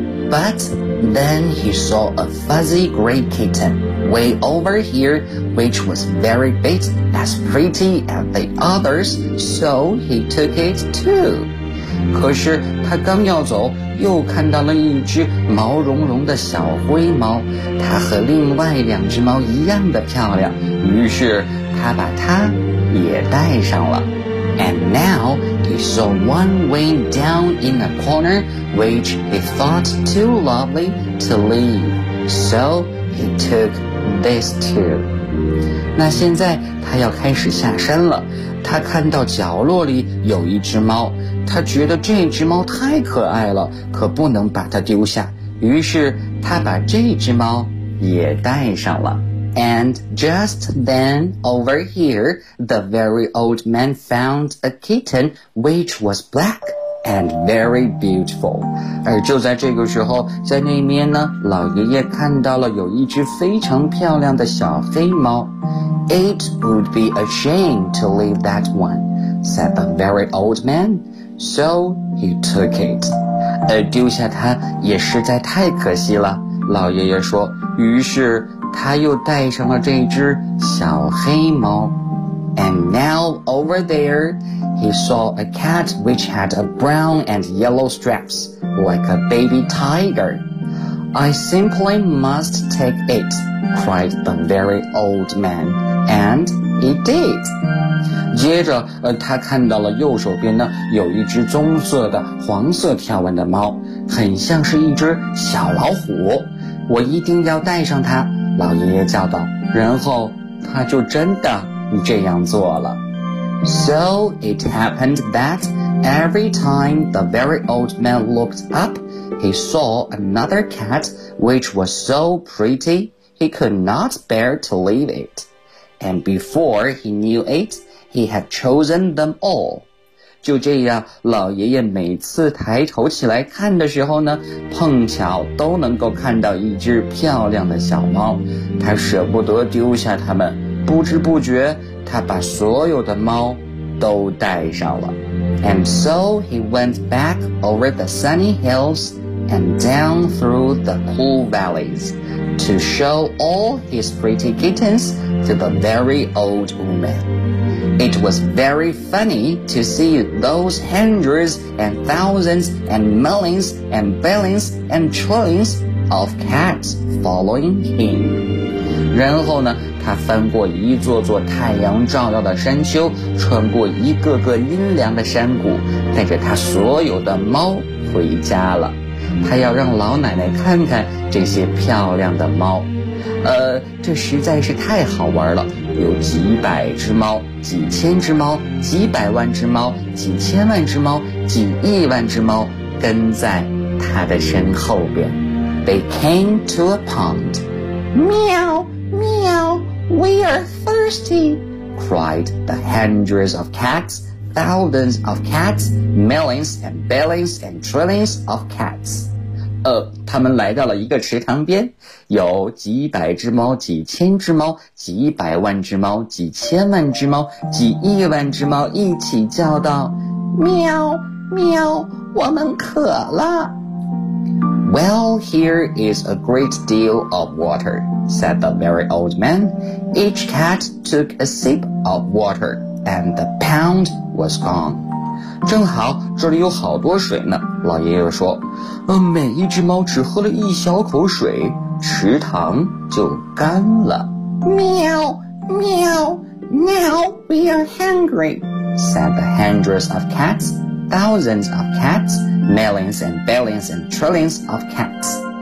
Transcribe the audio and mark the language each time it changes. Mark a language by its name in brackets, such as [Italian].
[English] But then he saw a fuzzy gray kitten. way over here, which was very big, as pretty as the others, so he took it too. [Chinese] 可是他刚要走，又看到了一只毛茸茸的小灰猫，它和另外两只猫一样的漂亮，于是他把它也带上了。 [English] And now he saw one way down in a corner, which he thought too lovely to leave. So he took this too. [Chinese] 那现在他要开始下山了。他看到角落里有一只猫，他觉得这只猫太可爱了，可不能把它丢下。于是他把这只猫也带上了。 [English] And just then, over here, the very old man found a kitten which was black and very beautiful. [Chinese] 而就在这个时候，在那边呢，老爷爷看到了有一只非常漂亮的小黑猫。 [English] It would be a shame to leave that one, said the very old man. So he took it. [Chinese] 而丢下它也实在太可惜了，老爷爷说，于是他又带上了这只小黑猫。 [English] And now over there, he saw a cat which had a brown and yellow stripes, like a baby tiger. I simply must take it, cried the very old man, and he did. [Chinese] 接着他看到了右手边呢，有一只棕色的黄色条纹的猫，很像是一只小老虎，我一定要带上它，老爷爷叫道，然后他就真的这样做了。 [English] So it happened that every time the very old man looked up, he saw another cat which was so pretty he could not bear to leave it. And before he knew it, he had chosen them all. [Chinese] 就这样，老爷爷每次抬头起来看的时候呢，碰巧都能够看到一只漂亮的小猫，他舍不得丢下它们，不知不觉他把所有的猫都带上了。 [English] And so he went back over the sunny hills and down through the cool valleys to show all his pretty kittens to the very old woman. It was very funny to see those hundreds and thousands and millions and billions and trillions of cats following him. [Chinese] 然后呢，他翻过一座座太阳照耀的山丘，穿过一个个阴凉的山谷，带着他所有的猫回家了。他要让老奶奶看看这些漂亮的猫。这实在是太好玩了，有几百只猫，几千只猫，几百万只猫，几千万只猫，几亿万只猫跟在他的身后边。 [English] They came to a pond. Meow, meow, we are thirsty, cried the hundreds of cats, thousands of cats, millions and billions and trillions of cats. [Chinese] 他们来到了一个池塘边，有几百只猫，几千只猫，几百万只猫，几千万只猫，几亿万只猫一起叫道，喵喵，我们渴了。 [English] Well, here is a great deal of water, said the very old man. Each cat took a sip of water, and the pound was gone. [Chinese] 正好这里有好多水呢，老爷爷说，每一只猫只喝了一小口水，池塘就干了。 [English] 喵喵， Now we are hungry, said the hundreds of cats, thousands of cats, millions and billions and trillions of cats.